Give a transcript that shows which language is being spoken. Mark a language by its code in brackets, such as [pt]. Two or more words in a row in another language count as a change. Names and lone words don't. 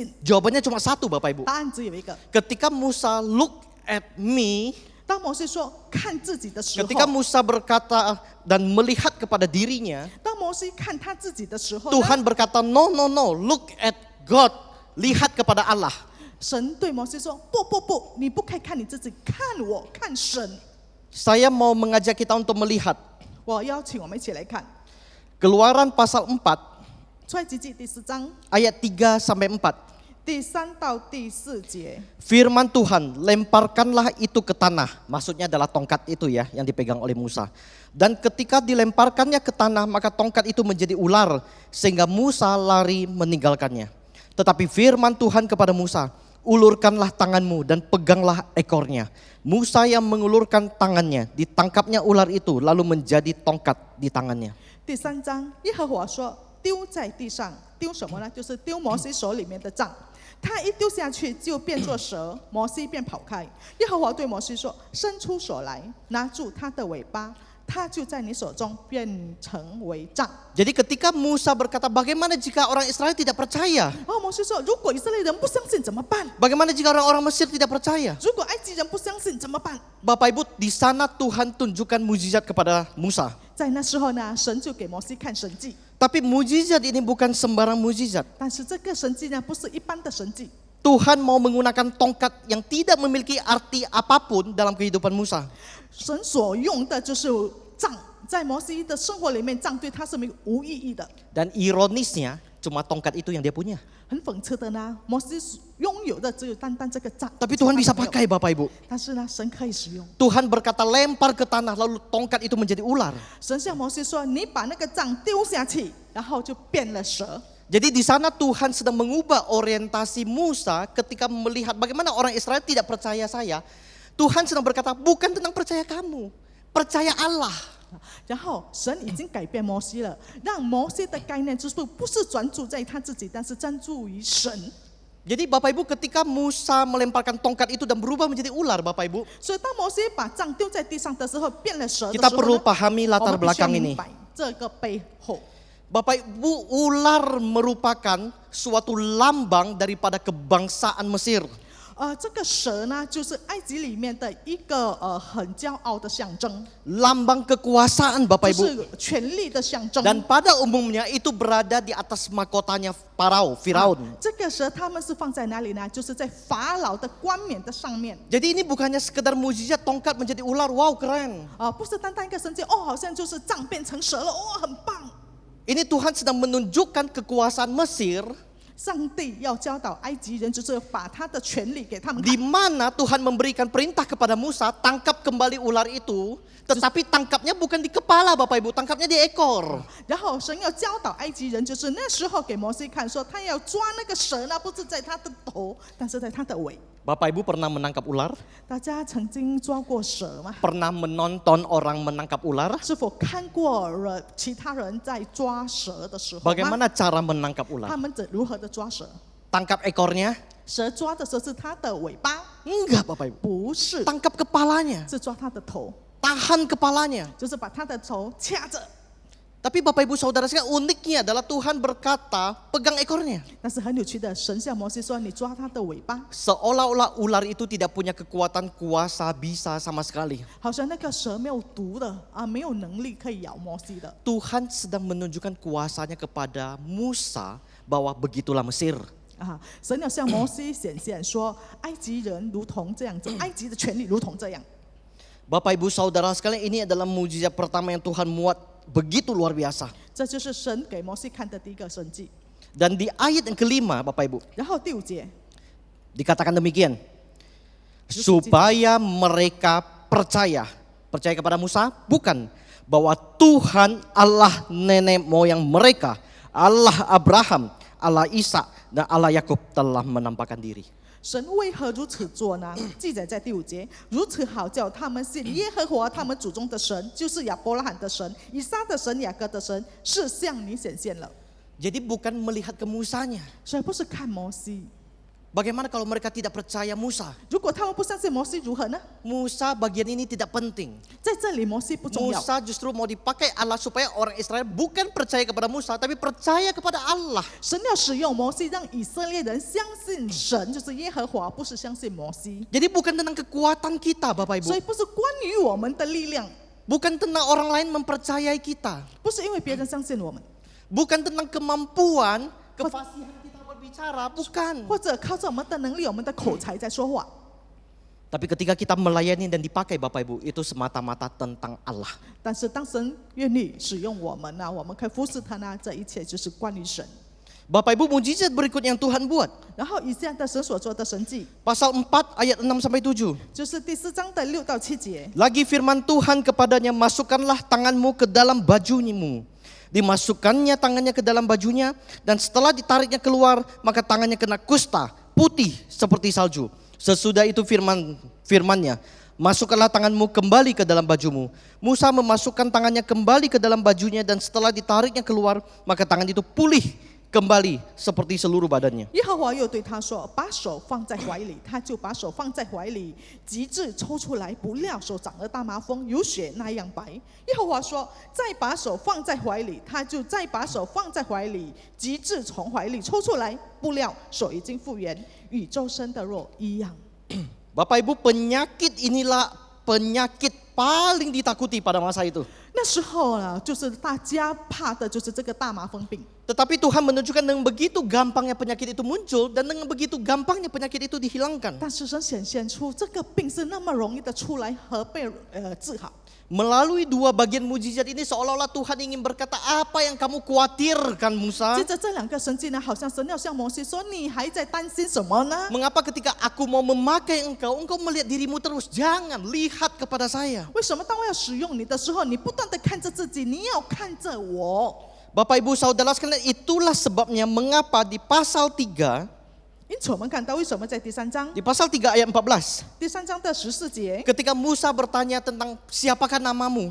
[id] Jawabannya cuma satu Bapak Ibu. [zh] 答案只有一个。 [id] Ketika Musa [en] look at me, [zh] 当摩西说看自己的时候， [id] ketika Musa berkata dan melihat kepada dirinya, [zh] 当摩西看他自己的时候呢， [id] Tuhan berkata [en] no, no, no, look at God, [id] lihat kepada Allah. [zh] 神对摩西说：“不，你不可以看你自己，看我，看神。 [id] Saya mau mengajak kita untuk melihat [zh] 我邀请我们一起来看 [id] Keluaran pasal 4 [zh] 出埃及记第4章 [id] ayat 3 sampai 4. [zh] 第3到第4节。 [id] Firman Tuhan, lemparkanlah itu ke tanah. Maksudnya adalah tongkat itu ya yang dipegang oleh Musa. Dan ketika dilemparkannya ke tanah, maka tongkat itu menjadi ular sehingga Musa lari meninggalkannya. Tetapi firman Tuhan kepada Musa, ulurkanlah tanganmu dan peganglah ekornya. Musa yang mengulurkan tangannya, ditangkapnya ular itu lalu menjadi tongkat di tangannya. [zh] 第3章，耶和华说：“丢在地上，丢什么呢？就是丢摩西手里面的杖。他一丢下去，就变作蛇，摩西便跑开。耶和华对摩西说：伸出手来，拿住他的尾巴，他就在你手中变成为杖。” [id] Jadi ketika Musa berkata, bagaimana jika orang Israel tidak percaya? [zh] 然后摩西说：“如果以色列人不相信怎么办？ [id] Bagaimana jika orang-orang Mesir tidak percaya? [zh] 如果埃及人不相信怎么办？” [id] Bapak Ibu, di sana Tuhan tunjukkan mujizat kepada Musa. [zh] 在那时候呢，神就给摩西看神迹， [id] Tapi mujizat ini bukan sembarang mujizat. [zh] 但是这个神迹呢，不是一般的神迹。 [id] Tuhan mau menggunakan tongkat yang tidak memiliki arti apapun dalam kehidupan Musa. [zh] 神所用的就是杖，在摩西的生活里面，杖对他是无意义的。 [id] Dan ironisnya, cuma tongkat itu yang dia punya. [zh] 很讽刺的呢，摩西拥有的只有单单这个杖， [id] Tapi Tuhan bisa [zh] 其他的没有 [id] pakai Bapak Ibu. [zh] 但是呢，神可以使用。 [id] Tuhan berkata lempar ke tanah lalu tongkat itu menjadi ular. [zh] 神向摩西说：“你把那个杖丢下去，然后就变了蛇。” [id] Jadi di sana Tuhan sedang mengubah orientasi Musa ketika melihat bagaimana orang Israel tidak percaya saya. Tuhan sedang berkata bukan tentang percaya kamu, percaya Allah. [zh] 然后神已经改变摩西了，让摩西的概念就是不是专注在他自己，但是专注于神。 [id] Jadi Bapak Ibu ketika Musa melemparkan tongkat itu dan berubah menjadi ular Bapak Ibu. [zh] 所以当摩西把杖丢在地上的时候，变了蛇的时 [id] Kita [zh] 候 [id] perlu [zh] 呢， [id] pahami [zh] 我 [id] latar [zh] 们必须要 [id] belakang [zh] 明 [id] ini. [zh] 白这个背后。 [id] Bapak Ibu, ular merupakan suatu lambang daripada kebangsaan Mesir. [zh] 这个蛇呢，就是埃及里面的一个很骄傲的象征， [id] lambang kekuasaan Bapak [zh] 就 [id] Ibu. [zh] 是权力的象征。 [id] Dan pada umumnya itu berada di atas mahkotanya Firaun. [zh] 这个蛇他们是放在哪里呢？就是在法老的冠冕的上面。 [id] Jadi ini bukannya sekedar mukjizat tongkat menjadi ular, wow keren. [zh] 不是单单一个神迹哦，好像就是杖变成蛇了，哦，很棒。 [id] Ini Tuhan sedang menunjukkan kekuasaan Mesir [zh] 上帝要教导埃及人，就是把他的权利给他们看 [id] di mana Tuhan memberikan perintah kepada Musa, tangkap kembali ular itu, tetapi tangkapnya bukan di kepala Bapak Ibu, tangkapnya di ekor. [zh] 然后神要教导埃及人，就是那时候给摩西看，说他要抓那个蛇呢，不是在他的头，但是在他的尾。 [id] Bapak Ibu pernah menangkap ular? [zh] 大家曾经抓过蛇吗？ [id] Pernah menonton orang menangkap ular? [zh] 是否看过其他人在抓蛇的时候吗？ [id] Bagaimana cara menangkap [zh] 他 [id] ular? [zh] 们如何的抓蛇？ [id] Tangkap ekornya? [zh] 蛇抓的时候是它的尾巴， [id] Enggak Bapak Ibu. [zh] 不是， [id] Tangkap kepalanya, [zh] 是抓它的头， [id] tahan kepalanya. [zh] 就是把它的头掐着。 [id] Tapi Bapak Ibu Saudara sekalian, uniknya adalah Tuhan berkata, pegang ekornya. [zh] 但是很有趣的，神向摩西说：“你抓它的尾巴。 [id] Seolah-olah ular itu tidak punya kekuatan kuasa bisa sama sekali. ” [zh] 好像那个蛇没有毒的啊，没有能力可以咬摩西的。 [id] Tuhan sedang menunjukkan kuasanya kepada Musa bahwa begitulah Mesir. [zh] 啊，神要向摩西显现说，埃及人如同这样子，埃及的权利如同这样。 [id] Bapak Ibu Saudara sekalian, ini adalah mujizat pertama yang Tuhan muat begitu luar biasa. [zh] 这就是神给摩西看的第一个神迹。 [id] Dan di ayat yang kelima Bapak Ibu, [zh] 然后第5节， [id] dikatakan demikian. Supaya mereka percaya. Percaya kepada Musa? Bukan. Bahwa Tuhan Allah nenek moyang mereka, Allah Abraham, Allah Ishak, dan Allah Yakub telah menampakkan diri. [zh] 神为何如此做呢？记载在第5节，如此好叫他们信耶和华他们祖宗的神，就是亚伯拉罕的神、以撒的神、雅各的神，是向你显现了。 [id] Jadi bukan melihat ke Musanya. [zh] 所以不是看摩西。 [id] Bagaimana kalau mereka tidak percaya Musa? [zh] 如果他们不相信摩西如何呢？ [id] Musa bagian ini tidak penting. [zh] 在这里摩西不重要， [id] Musa justru mau dipakai Allah supaya orang Israel bukan percaya kepada Musa, tapi percaya kepada Allah. [zh] 神要使用摩西，让以色列人相信神，就是耶和华，不是相信摩西。 [id] Jadi bukan tentang kekuatan kita Bapak [zh] 所以 [id] Ibu. [zh] 不是关于我们的力量， [id] Bukan tentang orang lain mempercayai kita. [zh] 不是因为别人相信我们， [id] Bukan tentang kemampuan, kefasihan kita berbicara, bukan. [zh] 或者靠着我们的能力、我们的口才在说话。 [id] Tapi ketika kita melayani dan dipakai Bapak Ibu, itu semata-mata tentang Allah. [zh] 但是当神愿意使用我们呢，我们可以服侍他呢，这一切就是关于神。 [id] Bapak Ibu, mujizat berikutnya yang Tuhan buat. [zh] 然后以下的神所做的神迹， [id] Pasal 4 ayat 6 sampai 7. [zh] 就是第4章的6到7节。 [id] Lagi firman Tuhan kepadanya, masukkanlah tanganmu ke dalam bajumu. Dimasukkannya tangannya ke dalam bajunya, dan setelah ditariknya keluar, maka tangannya kena kusta, putih seperti salju. Sesudah itu firmannya, masukkanlah tanganmu kembali ke dalam bajumu. Musa memasukkan tangannya kembali ke dalam bajunya, dan setelah ditariknya keluar, maka tangan itu pulih kembali seperti seluruh badannya. [zh] 耶和华又对他说：“把手放在怀里。”他就把手放在怀里，极致抽出来，不料手长了大麻风，有血那样白。耶和华说：“再把手放在怀里。”他就再把手放在怀里，极致从怀里抽出来，不料手已经复原，与周身的肉一样。 [id] Bapak Ibu, penyakit inilah penyakit paling ditakuti pada masa itu. [zh] 那时候呢，就是大家怕的就是这个大麻风病。 [id] Tetapi Tuhan menunjukkan dengan begitu gampangnya penyakit itu muncul dan dengan begitu gampangnya penyakit itu dihilangkan. [zh] 但是神显现出这个病是那么容易的出来和被治好。 [id] Melalui dua bagian mujizat ini seolah-olah Tuhan ingin berkata, apa yang kamu khawatirkan Musa? [zh] 接着这2个神迹呢，好像神要向摩西说：“你还在担心什么呢？ [id] Mengapa ketika aku mau memakai engkau melihat dirimu terus? Jangan, lihat kepada saya. [zh] 为什么当我要使用你的时候，你不断的看着自己，你要看着我？” [id] Bapak Ibu Saudara sekalian, itulah sebabnya mengapa di pasal 3, [zh] 因此我们看到为什么在第3章， [id] di pasal 3 ayat 14, [zh] 第3章的14节， [id] ketika Musa bertanya tentang siapakah namamu?